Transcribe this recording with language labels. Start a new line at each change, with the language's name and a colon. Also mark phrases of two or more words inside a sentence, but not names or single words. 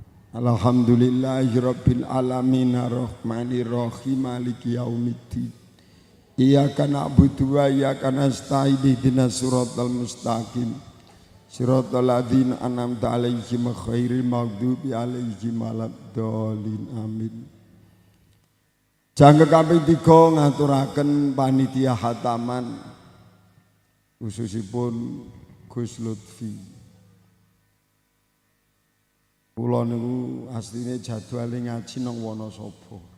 Arabic: الحمد لله رب العالمين الرحمن الرحيم مالك يوم الدين. إياك نعبد وإياك نستعين اهدنا الصراط المستقيم. صراط الذين أنعمت عليهم غير المغضوب عليهم ولا الضالين. Amin.
Javanese: Jangke kaping 3 ngaturaken panitia khataman khususipun Gus Lutfi. Kula niku asline jadwale ngaji nang Wonosobo.